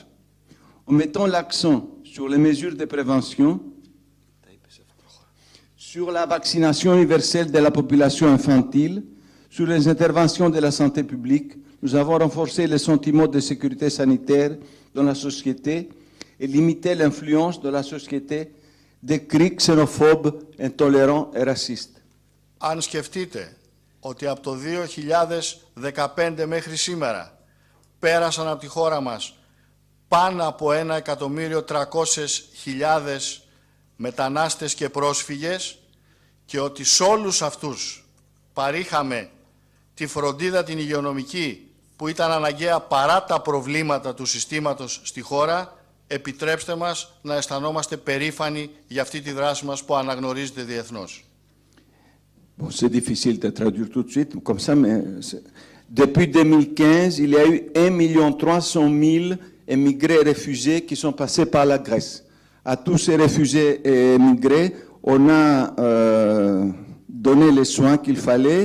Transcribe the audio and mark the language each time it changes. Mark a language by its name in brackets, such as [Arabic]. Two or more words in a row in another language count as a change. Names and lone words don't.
[French] En mettant l'accent sur les mesures de prévention, sur la vaccination universelle de la population infantile, sur les interventions de la santé publique, nous avons renforcé le sentiment de sécurité sanitaire dans la société et limité l'influence de la société des cris xénophobes, intolérants et racistes. [Greek] Αν σκεφτείτε ότι από το 2015 μέχρι σήμερα πέρασαν από τη χώρα μας πάνω από 1.300.000 μετανάστες και πρόσφυγες και ότι σε όλους αυτούς παρήχαμε τη φροντίδα την υγειονομική που ήταν αναγκαία παρά τα προβλήματα του συστήματος στη χώρα, επιτρέψτε μας να αισθανόμαστε περήφανοι για αυτή τη δράση μας που αναγνωρίζεται διεθνώς. [French] Bon, c'est difficile de traduire tout de suite, comme ça, mais depuis 2015, il y a eu 1,3 million émigrés et réfugiés qui sont passés par la Grèce. À tous ces réfugiés et émigrés, on a donné les soins qu'il fallait.